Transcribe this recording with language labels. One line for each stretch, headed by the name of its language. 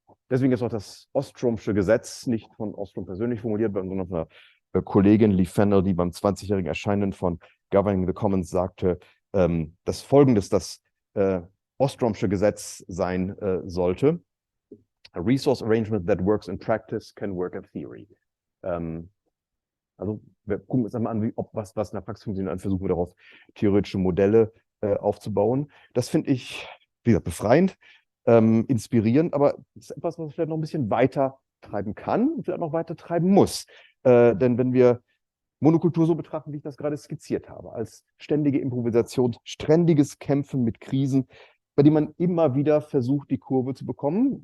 German: Deswegen ist auch das Ostromsche Gesetz nicht von Ostrom persönlich formuliert, sondern von einer Kollegin Lee Fennell, die beim 20-jährigen Erscheinen von Governing the Commons sagte, dass Folgendes das Ostromsche Gesetz sein sollte.
English: A resource arrangement that works in practice can work in theory.
German: Also wir gucken uns einmal an, was in der Praxis funktioniert, und versuchen wir darauf theoretische Modelle aufzubauen. Das finde ich, wie gesagt, befreiend, inspirierend, aber es ist etwas, was vielleicht noch ein bisschen weiter treiben kann und vielleicht noch weiter treiben muss. Denn wenn wir Monokultur so betrachten, wie ich das gerade skizziert habe, als ständige Improvisation, ständiges Kämpfen mit Krisen, bei dem man immer wieder versucht, die Kurve zu bekommen.